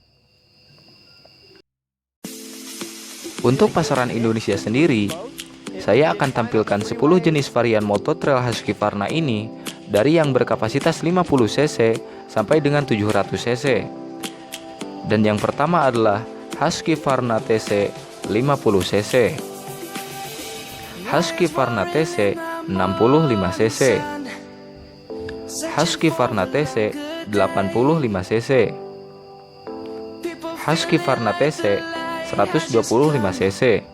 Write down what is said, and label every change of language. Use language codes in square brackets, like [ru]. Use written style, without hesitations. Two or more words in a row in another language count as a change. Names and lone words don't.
[id] Untuk pasaran Indonesia sendiri, saya akan tampilkan 10 jenis varian moto trail Husqvarna ini dari yang berkapasitas 50 cc sampai dengan 700 cc. Dan yang pertama adalah Husqvarna TC 50 cc, Husqvarna TC 65 cc, Husqvarna TC 85 cc, Husqvarna TC 125 cc,